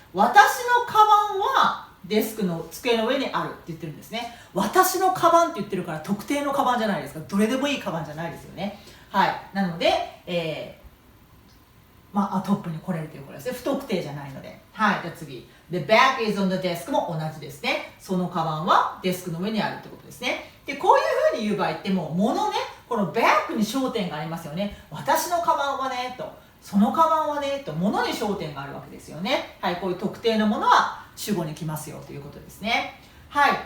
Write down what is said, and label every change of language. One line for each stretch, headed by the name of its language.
Japanese: 私のカバンはデスクの机の上にあるって言ってるんですね。私のカバンって言ってるから特定のカバンじゃないですか。どれでもいいカバンじゃないですよね。はい。なので、トップに来れるということですね。不特定じゃないので。はい。じゃあ次。
English: The bag is on the desk
Japanese: も同じですね。そのカバンはデスクの上にあるってことですね。で、こういうふうに言う場合ってもう物ね、このバッグに焦点がありますよね。私のカバンはね、と。そのカバンはね、と。物に焦点があるわけですよね。はい。こういう特定のものは主語に来ますよということですね。はい。